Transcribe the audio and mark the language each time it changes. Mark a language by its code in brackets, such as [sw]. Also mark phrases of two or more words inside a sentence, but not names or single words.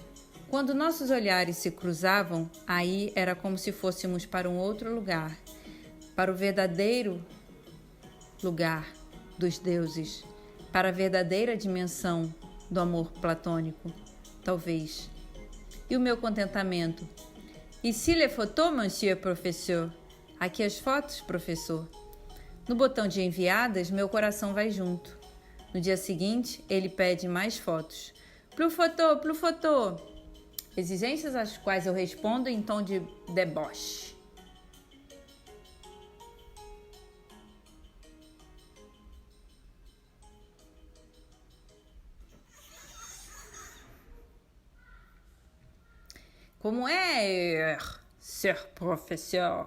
[pt] Quando nossos olhares se cruzavam, aí era como se fôssemos para um outro lugar, para o verdadeiro lugar dos deuses, para a verdadeira dimensão do amor platônico, talvez. E o meu contentamento? [fr] Ici les photos, monsieur professeur. [pt] Aqui as fotos, professor. No botão de enviadas, meu coração vai junto. No dia seguinte, ele pede mais fotos. [fr] Plus photo. [pt] Exigências às quais eu respondo em tom de deboche. Como é, senhor professor?